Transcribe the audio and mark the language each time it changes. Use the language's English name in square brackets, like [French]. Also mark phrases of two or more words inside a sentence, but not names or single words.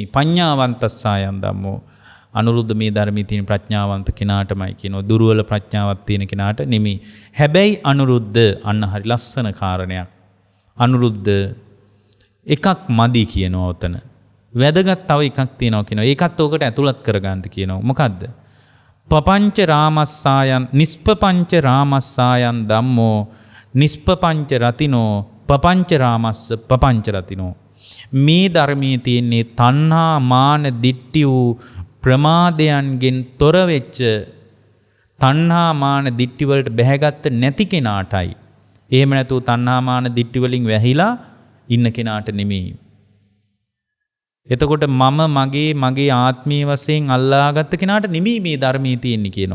[Pali] පඤ්ඤාවන්තස්සායන් ධම්මෝ [Sinhala] අනුරුද්ධ මේ ධර්මයේ තියෙන ප්‍රඥාවන්ත කෙනාටමයි කියනවා. දුර්වල ප්‍රඥාවක් තියෙන කෙනාට නෙමෙයි. හැබැයි අනුරුද්ධ අන්න හරි ලස්සන කාරණයක්. අනුරුද්ධ එකක් මදි කියනවා උතන. වැදගත් තව එකක් තියෙනවා කියනවා. ඒකත් ඕකට ඇතුළත් කරගන්න කියනවා. මොකද්ද? [Pali] පපංච රාමස්සායන් නිස්පපංච රාමස්සායන් ධම්මෝ නිස්පපංච රතිනෝ පපංච රාමස්ස පපංච රතිනෝ. [Sinhala] මේ ධර්මයේ තියෙන්නේ තණ්හා මාන දිට්ඨි වූ ප්‍රමාදයන්ගෙන් තොර වෙච්ච තණ්හා මාන දිට්ඨි වලට බැහැගත්ත නැති කෙනාටයි. එහෙම නැතුව තණ්හා මාන දිට්ඨි වලින් වැහිලා ඉන්න කෙනාට නෙමෙයි. එතකොට මගේ ආත්මීය වශයෙන් අල්ලාගත්ත කෙනාට නෙමෙයි මේ ධර්මයේ තියෙන්නේ කියනවා.